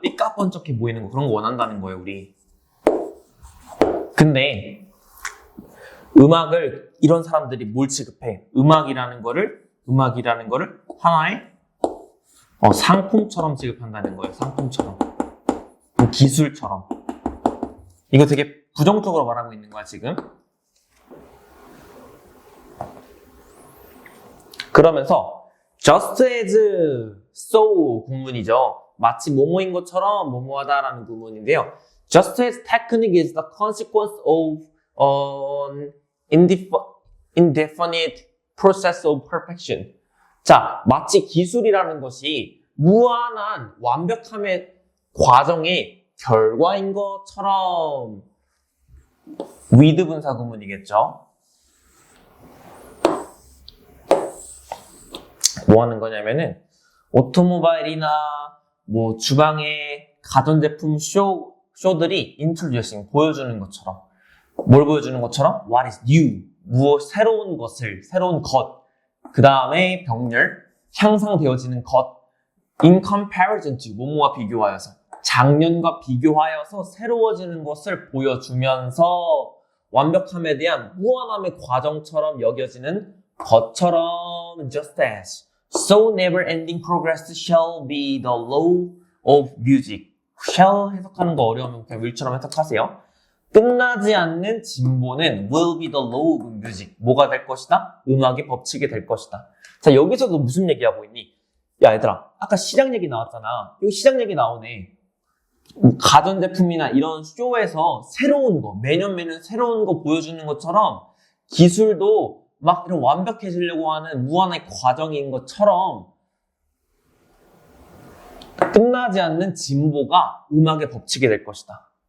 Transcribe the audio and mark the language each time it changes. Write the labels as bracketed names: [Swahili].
[Korean] 삐까뻔쩍해 보이는 거 그런 거 원한다는 거예요, 우리. 근데 음악을 이런 사람들이 뭘 취급해? 음악이라는 거를 하나의 상품처럼 취급한다는 거예요. 상품처럼. 기술처럼. 이거 되게 부정적으로 말하고 있는 거야, 지금. 그러면서 [English] just as so [Korean] 구문이죠. 마치 뭐뭐인 것처럼 뭐뭐하다라는 구문인데요. [English] Just as technique is the consequence of an indefinite process of perfection. [Korean] 자, 마치 기술이라는 것이 무한한 완벽함의 과정의 결과인 것처럼 with 분사 구문이겠죠. 뭐 하는 거냐면은 오토모바일이나 뭐 주방의 가전제품 쇼들이 introducing 보여주는 것처럼 뭘 보여주는 것처럼 [English] what is new [Korean] 새로운 것 그 다음에 병렬 향상되어지는 것 [English] in comparison to [Korean] 뭐뭐와 비교하여서 작년과 비교하여서 새로워지는 것을 보여주면서 완벽함에 대한 무한함의 과정처럼 여겨지는 것처럼 [English] just as. So never-ending progress shall be the law of music. [Korean] shall 해석하는 거 어려우면 그냥 will처럼 해석하세요. [English] 끝나지 않는 진보는 will be the law of music. [Korean] 뭐가 될 것이다? 음악의 법칙이 될 것이다. 자, 여기서도 무슨 얘기하고 있니? 야, 얘들아, 아까 시장 얘기 나왔잖아. 여기 시장 얘기 나오네. 가전제품이나 이런 쇼에서 새로운 거, 매년 새로운 거 보여주는 것처럼 기술도 막 이런 완벽해지려고 하는 무한의 과정인 것처럼 끝나지 않는 진보가 음악의 법칙이 될 것이다.